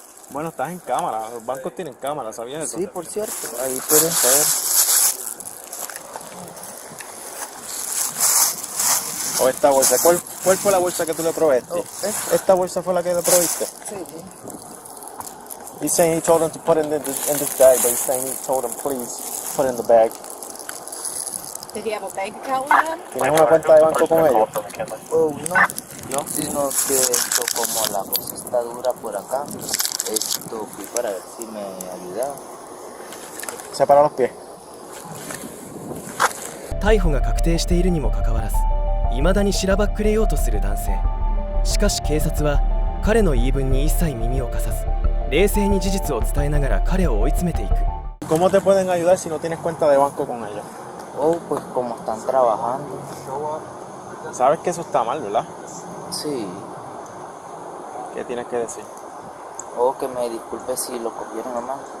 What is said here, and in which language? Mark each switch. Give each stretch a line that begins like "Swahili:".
Spanish: Bueno, estás en cámara. Los bancos tienen cámara, ¿sabías eso? Sí, por cierto, ahí pueden saber. O esta bolsa. ¿Cuál fue la bolsa que tú le proveíste? ¿Esta bolsa fue la que le proveíste? Sí.
English: He's saying he told him to put it in this bag, but he's saying he told him, please, put it in the bag. Did he have a bank account with them?
Spanish: ¿Tienes una cuenta de banco con ellos? No, sino que como la cosa está dura por acá, fui para ver si me ayudaba. Separa los pies.
Japanese: 逮捕が確定しているにもかかわらず、未だにしらばっくれようとする男性。しかし警察は彼の言い分に一切耳を貸さず、冷静に事実を伝えながら彼を追い詰めていく。
Spanish: ¿Cómo te pueden ayudar si no tienes cuenta de banco con ellos? Pues como están trabajando. Sabes que eso está mal, ¿verdad? Sí. ¿Qué tienes que decir? Que me disculpe si lo cogieron a mal.